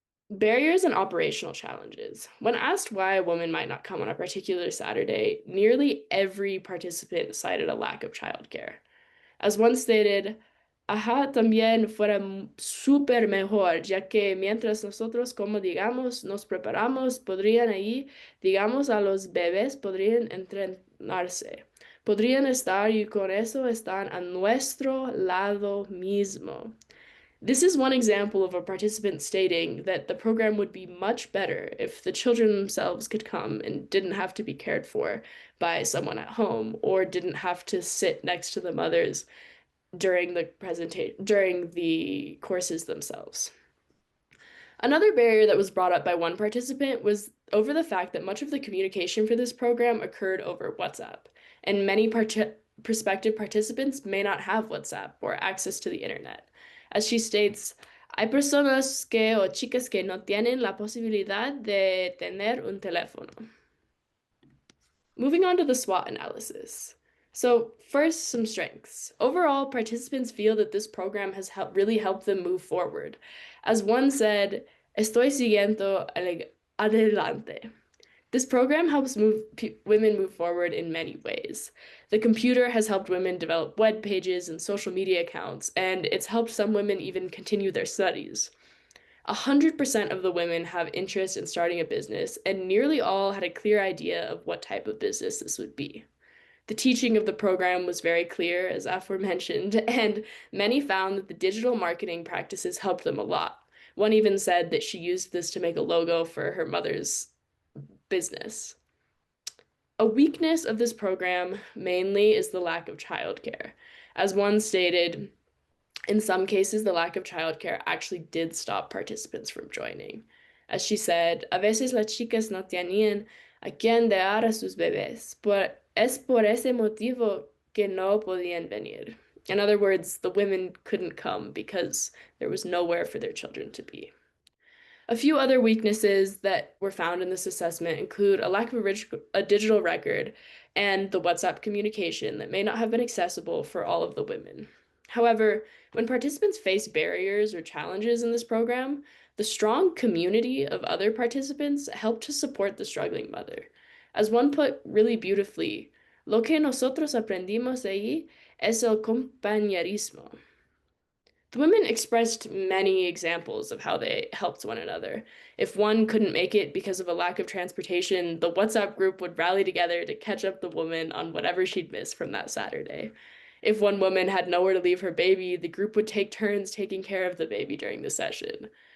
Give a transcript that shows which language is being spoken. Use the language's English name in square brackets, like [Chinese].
[English] Barriers and operational challenges. When asked why a woman might not come on a particular Saturday, nearly every participant cited a lack of childcare. As one stated, [Spanish] ajá, también fuera súper mejor, ya que mientras nosotros, como digamos, nos preparamos, podrían ahí, digamos, a los bebés podrían entrenarse, podrían estar y con eso están a nuestro lado mismo. [English] This is one example of a participant stating that the program would be much better if the children themselves could come and didn't have to be cared for by someone at home or didn't have to sit next to the mothers during the courses themselves. Another barrier that was brought up by one participant was over the fact that much of the communication for this program occurred over WhatsApp, and many prospective participants may not have WhatsApp or access to the internet. As she states, [Spanish] hay personas que o chicas que no tienen la posibilidad de tener un teléfono. [English] Moving on to the SWOT analysis. So, first, some strengths. Overall, participants feel that this program has really helped them move forward. As one said, [Spanish] estoy siguiendo adelante. [English] This program helps women move forward in many ways. The computer has helped women develop web pages and social media accounts, and it's helped some women even continue their studies. 100% of the women have interest in starting a business, and nearly all had a clear idea of what type of business this would be. The teaching of the program was very clear, as aforementioned, and many found that the digital marketing practices helped them a lot. One even said that she used this to make a logo for her mother's business. A weakness of this program mainly is the lack of childcare. As one stated, in some cases, the lack of childcare actually did stop participants from joining. As she said, [Spanish] a veces las chicas no tenían a quien dar a sus bebés, es por ese motivo que no podían venir. [English] In other words, the women couldn't come because there was nowhere for their children to be. A few other weaknesses that were found in this assessment include a lack of a digital record and the WhatsApp communication that may not have been accessible for all of the women. However, when participants face barriers or challenges in this program, the strong community of other participants helped to support the struggling mother. As one put really beautifully, [Spanish] lo que nosotros aprendimos ahí es el compañerismo. [English] The women expressed many examples of how they helped one another. If one couldn't make it because of a lack of transportation, the WhatsApp group would rally together to catch up the woman on whatever she'd missed from that Saturday. If one woman had nowhere to leave her baby, the group would take turns taking care of the baby during the session.